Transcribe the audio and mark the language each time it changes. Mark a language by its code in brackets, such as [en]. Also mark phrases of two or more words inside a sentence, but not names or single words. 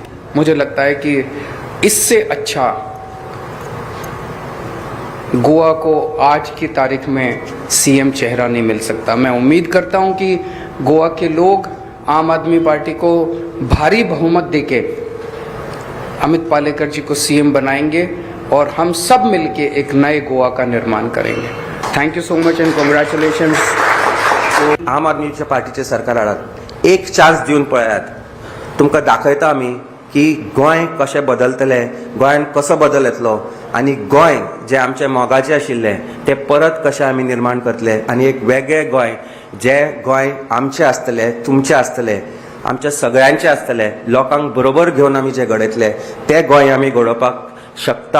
[hi] मुझे लगता है कि इससे अच्छा गोवा को आज की तारीख में सीएम चेहरा नहीं मिल सकता। मैं उम्मीद करता हूं कि गोवा के लोग आम आदमी पार्टी को भारी बहुमत देके अमित पालेकर जी को सीएम बनाएंगे और हम सब मिलके एक नए गोवा का निर्माण करेंगे। [en] Thank you so much and congratulations. [kok] आम आदमीच्या पार्टीचे सरकार हाडात, एक चान्स दिवन पळयात। तुमकां दाखयता आमी की गोंय कशें बदलतलें, गोंयान कसो बदल येतलो आनी गोंय जे आमचे मोगाचें आशिल्लें ते परत कशें आमी निर्माण करतले आनी एक वेगळें गोंय, जें गोंय आमचें आसतलें, तुमचें आसतलें, आमच्या सगळ्यांचें आसतलें, लोकांक बरोबर घेवन आमी जें घडयतले तें गोंय आमी घडोवपाक शकता।